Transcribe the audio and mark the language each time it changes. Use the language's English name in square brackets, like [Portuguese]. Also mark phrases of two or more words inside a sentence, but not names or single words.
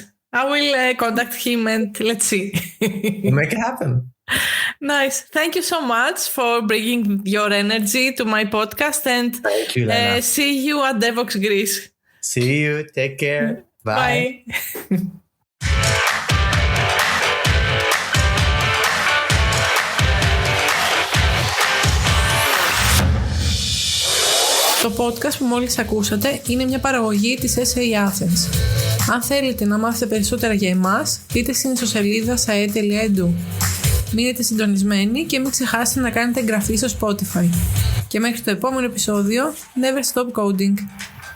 [English] I will contact him and let's see. We'll make it happen. Nice. Thank you so much for bringing your energy to my podcast, and thank you, Lena. See you at Devox Greece. See you. Take care. Bye. Bye. [Greek] Το podcast που μόλις ακούσατε είναι μια παραγωγή της SA Athens. Αν θέλετε να μάθετε περισσότερα για εμάς, μπείτε στην ιστοσελίδα sae.edu. Μείνετε συντονισμένοι και μην ξεχάσετε να κάνετε εγγραφή στο Spotify. Και μέχρι το επόμενο επεισόδιο, [English] never stop coding!